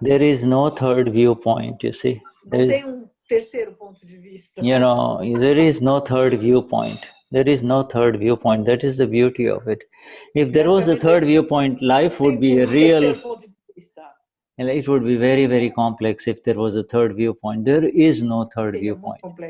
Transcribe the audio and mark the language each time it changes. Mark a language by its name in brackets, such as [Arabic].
[English] There is no third viewpoint, you see. [Portuguese] Não tem terceiro ponto de vista. [English] There is no third viewpoint. There is no third viewpoint. That is the beauty of it. If there was a third viewpoint, life would be a real. It would be very, very complex if there was a third viewpoint. There is no third viewpoint.